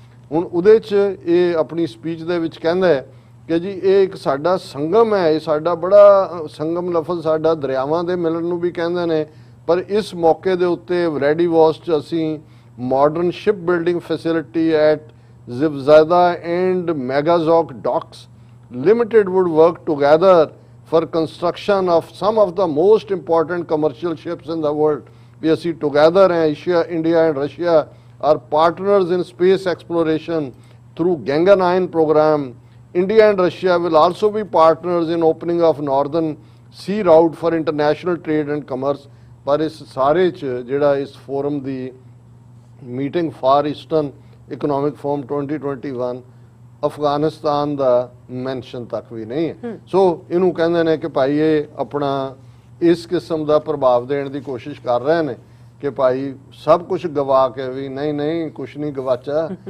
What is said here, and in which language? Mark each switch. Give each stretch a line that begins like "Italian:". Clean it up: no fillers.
Punjabi: ਹੁਣ ਉਹਦੇ 'ਚ ਇਹ ਆਪਣੀ ਸਪੀਚ ਦੇ ਵਿੱਚ ਕਹਿੰਦਾ ਹੈ ਕਿ ਜੀ ਇਹ ਇੱਕ ਸਾਡਾ ਸੰਗਮ ਹੈ, ਇਹ ਸਾਡਾ ਬੜਾ ਸੰਗਮ ਲਫ਼ਜ਼ ਸਾਡਾ ਦਰਿਆਵਾਂ ਦੇ ਮਿਲਣ ਨੂੰ ਵੀ ਕਹਿੰਦੇ ਨੇ, ਪਰ ਇਸ ਮੌਕੇ ਦੇ ਉੱਤੇ ਵਲੈਡੀਵੋਸਟੋਕ 'ਚ ਅਸੀਂ
English: Modern ship building facility at Zvezda and Mazagon docks limited would work together for construction of some of the most important commercial ships in the world. We are together, Asia, India and Russia are partners in space exploration through Gaganyaan program. India and Russia will also be partners in opening of northern sea route for international trade and commerce.
Punjabi: ਪਰ ਇਸ ਸਾਰੇ 'ਚ ਜਿਹੜਾ ਇਸ form ਦੀ meeting for eastern economic form 2021 Afghanistan ਦਾ mention ਤੱਕ ਵੀ ਨਹੀਂ ਹੈ। ਸੋ ਇਹਨੂੰ ਕਹਿੰਦੇ ਨੇ ਕਿ ਭਾਈ ਇਹ ਆਪਣਾ ਇਸ ਕਿਸਮ ਦਾ ਪ੍ਰਭਾਵ ਦੇਣ ਦੀ ਕੋਸ਼ਿਸ਼ ਕਰ ਰਹੇ ਨੇ ਕਿ ਭਾਈ ਸਭ ਕੁਝ ਗਵਾ ਕੇ ਵੀ ਨਹੀਂ ਕੁਝ ਨਹੀਂ ਗਵਾਚਾ।